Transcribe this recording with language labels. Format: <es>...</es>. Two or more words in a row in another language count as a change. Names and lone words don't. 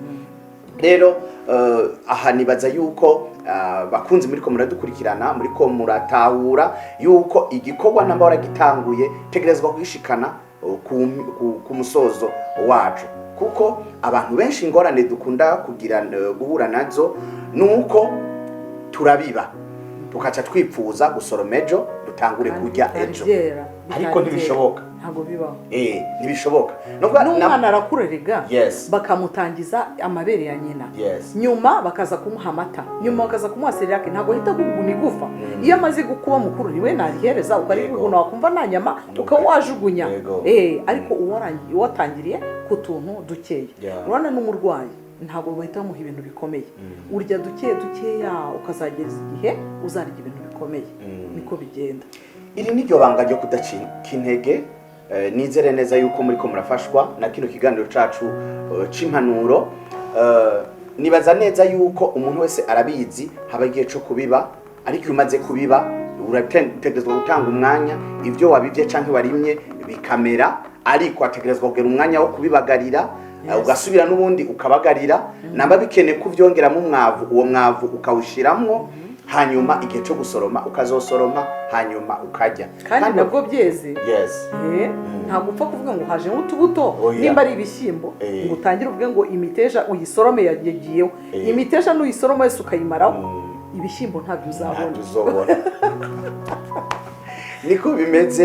<rn>Rero aha nibaza yuko bakunzi muri ko muradukurikirana, muri ko muratahura yuko igikorwa namba waragitanguye tegerezwa kwishikana ku musozo wacu, kuko abantu benshi ingorane dukunda kugira guhura nazo nuko turabiba tukaca twipfuza gusoroma ejo dutangure kurya ejo, ariko ntibishoboka, ntago bibaho. Ntibishoboka. N'umwana arakurerega Yes. bakamutangiza amabere ya nyina, Yes. nyuma bakaza kumuha amata, nyuma bakaza kumuha seriyake, ntago hita kuguna igufa. Iyo amaze gukuba mukuru niwe narihereza ukariguna, wakumva nta nyama ukawajugunya. Ariko uwatangiriye ku tuntu dukeya, urana n'umurwayi ntago bahita bamuha ibintu bikomeye, urya dukeya ukazageza igihe uzarya ibintu bikomeye. Niko bigenda. Iri ni ryo banga ryo kudacika intege. Nizere neza yuko muri ko murafashwa na kino kiganiro cacu c'impanuro. Nibaza neza yuko umuntu wese arabizi haba igihe cyo kubiba, ariko iyo umaze kubiba urategerezwa gutanga umwanya, ivyo wabivye canke warimye bikamera, ariko ategerezwa kugera umwanya wo kubibagarira, ugasubira n'ubundi ukabagarira, namba bikene kuvyongeramo umwavu, uwo mwavu ukawushiramwo, hanyuma igihe cyo gusoroma ukazosoroma, hanyuma ukarya. Kandi nabwo byeze. Yes. Ntabwo upfa kuvuga ngo haje nk'utubuto, nimba ari ibishyimbo ngo utangire uvuge ngo imiteja uyisorome yagiyeho, imiteja n'uyisoroma yose ukayimaraho, ibishyimbo ntabyo uzabona. Niko bimeze.</rn>